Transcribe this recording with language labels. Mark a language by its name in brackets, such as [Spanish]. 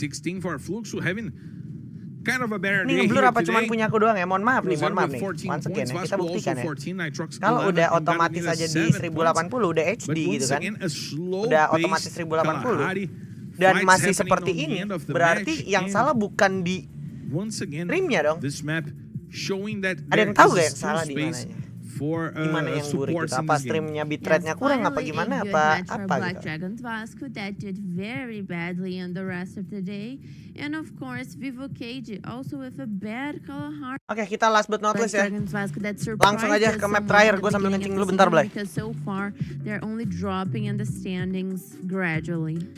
[English] 16 for Fluxo having kind of a better day. [Indonesian] Ini blur apa cuman punya aku doang ya? Mohon maaf nih. [English] Once again [Indonesian] ya, kita buktikan ya. Kalau udah otomatis aja di 1080 udah HD gitu kan. Udah otomatis 1080 dan masih seperti ini, berarti yang salah bukan di streamnya dong. Ada yang tahu gak yang salah di mananya? Gimana yang buruk gitu? Apa streamnya bitrate-nya kurang apa gimana apa gitu? [English] Dragons Vasco that did very badly on the rest of the day, and of course Vivo Cage also with a bad color heart. [Indonesian] Oke, kita [English] last but not least [Indonesian] ya. Langsung aja ke map terakhir, gue sambil ngencing dulu bentar, Blay. [English] Because so far they're only dropping in the standings gradually.